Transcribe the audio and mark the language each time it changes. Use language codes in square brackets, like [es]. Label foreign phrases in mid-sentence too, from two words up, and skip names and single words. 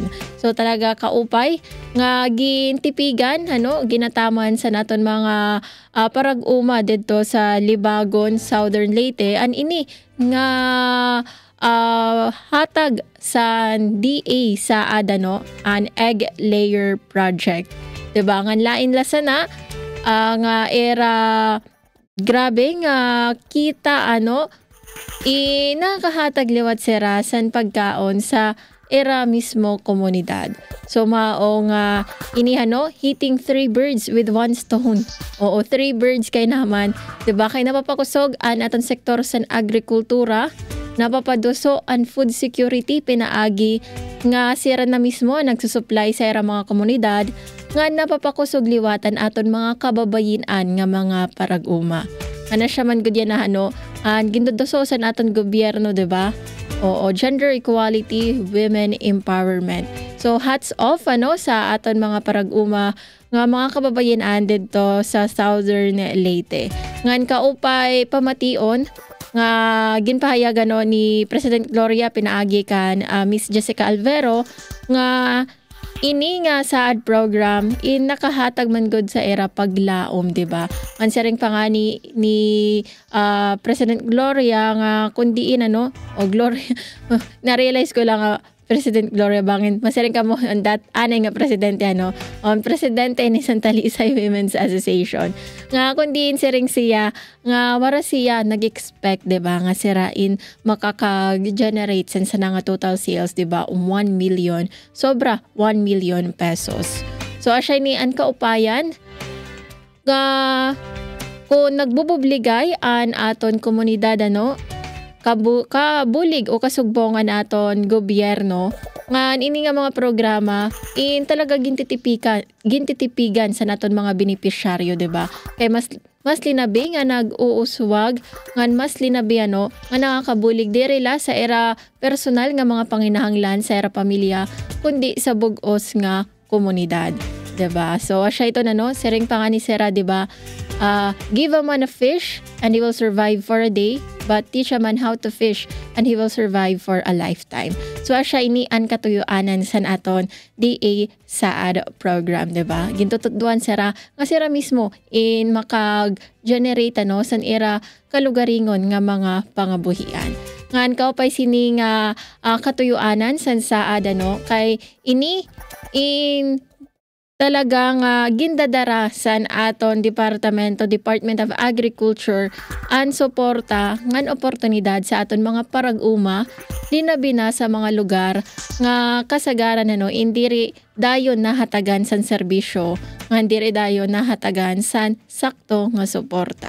[war] So talaga kaupay nga gintipigan ginataman sa naton mga parag-uma didto sa Libagon, Southern Leyte an ini nga hatag sa DA sa an egg layer project. Diba nga lain la sana nga era grabe nga kita nakahatag liwat serasan pagkaon sa era mismo komunidad. So mao nga ini [en] hitting 3 birds with 1 stone. [war] Oo, [en] 3 birds [war] kay naman, 'di ba? Kay napapakusog an aton sektor sa agrikultura, napapaduso ang [en] food security [war] pinaagi nga sira na mismo nagsusupply sa era mga komunidad nga napapakusog liwatan aton mga kababayin-an nga mga parag-uma. Ana siya man gud yan ang gindodososan aton gobyerno, diba? Oo, [en] gender equality, women empowerment. [war] So [en] hats off [war] sa aton mga parag-uma nga mga kababayan-an dito sa Southern Leyte. Ngan kaupay pamation nga ginpahayagan ni President Gloria pinaagi kan Miss Jessica Alvero nga ini nga SAAD program nakahatag man gud sa era paglaom, diba? Ang saring pangani ni President Gloria nga kundiin Gloria na-realize ko lang President Gloria Bangin masaring ka mo that anay nga presidente presidente ni Santa Talisay Women's Association nga kundiin siring siya nga wara siya nag-expect, diba, nga sirain makaka-generate sa nga [en] total sales, [war] diba, 1 million sobra 1 million pesos. So asya ni an kaupayan nga kung nagbububligay an aton komunidad kabulig o kasugbongan aton gobyerno nga ini nga mga programa talaga gintitipigan sa naton mga benepisyaryo, diba? Kay mas linabi nga nag-uuswag ngan mas linabi nga nakakabulig diri la sa era personal nga mga panginahanglan sa era pamilya kundi sa bug-os nga komunidad, diba? So asya ito sering pangani sera, diba? [en] Give a man a fish and he will survive for a day, but teach a man how to fish and he will survive for a lifetime. [war] So asya ini an katuyuanan san aton DA SAAD program, diba? Gintutuduan sera nga sera mismo makag-generate san era kalugaringon nga mga pangabuhian. ngan ka pay sining katuyuanan san saad kay ini in talagang gindadara san aton Department of Agriculture ang suporta ngan oportunidad sa aton mga parag-uma dinabina sa mga lugar nga kasagaran indiri dayon nahatagan san serbisyo nga indiri dayon nahatagan san sakto nga suporta.